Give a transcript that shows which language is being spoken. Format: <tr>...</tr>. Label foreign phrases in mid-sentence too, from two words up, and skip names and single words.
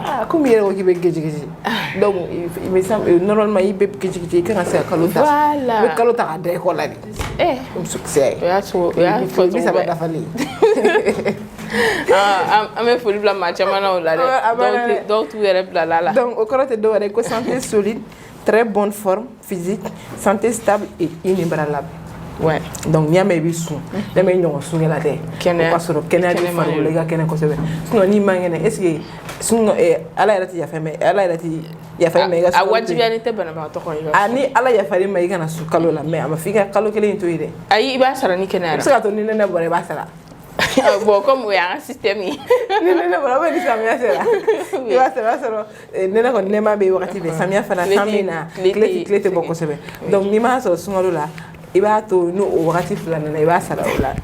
<bm>komi i yɛrɛ ko k'i bɛ gejigiji</bm> <fr>donc normalement</fr> <bm>i bɛ gejigiji i kan ka se ka kalo ta i bɛ kalo ta k'a da ekɔli la de musokisɛ o y'a fɔ bi saba dafalen an bɛ foli bila maa caman na o la dɛ dɔw t'u yɛrɛ bila la donc o kɔrɔ tɛ dɔw yɛrɛ ko</bm> <fr>santé solide très bonne forme physique santé stable et inébranlable ouais</fr> <bm>donc n'i y'a mɛn i bɛ sun n'i mɛn i ɲɔgɔn sun kɛla tɛ o ka sɔrɔ kɛnɛya bɛ farikolo la i ka kɛnɛ kosɛbɛ sinon n'i man kɛnɛ</bm> <fr>est ce que</fr> <bm>sun ala yɛrɛ tɛ yafa mɛ ala yɛrɛ tɛ yafa i ma i ka sun a wajibiyalen tɛ banabagatɔ kɔni ni ala yafar'i ma i kana sun kalo la mɛ a ma fɔ i ka kalo kelen in to yen dɛ ayi i b'a sara ni kɛnɛya i bɛ se ka to ni nɛnɛ bɔra i b'a sara</bm> <fr>bon comme</fr> <bm>o y'an ka système ye ni nɛnɛ bɔra</bm> <fr>ou bien</fr> <bm>ni samiya sera i b'a sara i b'a sɔrɔ nɛnɛ kɔni nɛma bɛ yen wagati bɛɛ samiya fana san bɛ na tile tɛ bɔ kosɛbɛ donc n'i m'a sɔrɔ sunkalo la i b'a to n'o wagati fila nana i b'a sara o la</bm>